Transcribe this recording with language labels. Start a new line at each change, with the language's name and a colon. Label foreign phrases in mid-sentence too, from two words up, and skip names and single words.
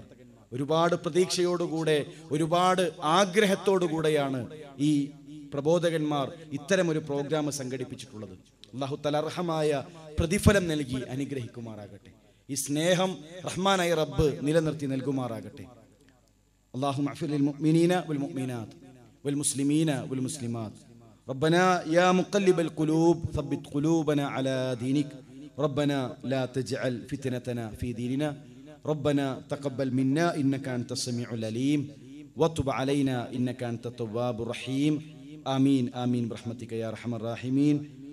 Malayalam: ഒരുപാട് പ്രതീക്ഷയോടുകൂടെ, ഒരുപാട് ആഗ്രഹത്തോടുകൂടെയാണ് ഈ പ്രബോധകന്മാർ ഇത്തരമൊരു പ്രോഗ്രാം സംഘടിപ്പിച്ചിട്ടുള്ളത്. അല്ലാഹു തആല അർഹമായ പ്രതിഫലം നൽകി അനുഗ്രഹിക്കുമാറാകട്ടെ. ഈ സ്നേഹം റഹ്മാനായ റബ്ബ് നിലനിർത്തി നൽകുമാറാകട്ടെ.
Arabic: اللهم اغفر للمؤمنين والمؤمنات والمسلمين والمسلمات ربنا يا مقلب القلوب ثبت قلوبنا على دينك ربنا لا تجعل فتنتنا في ديننا ربنا تقبل منا إنك أنت السميع العليم وتب علينا إنك أنت التواب الرحيم آمين آمين برحمتك يا أرحم الراحمين.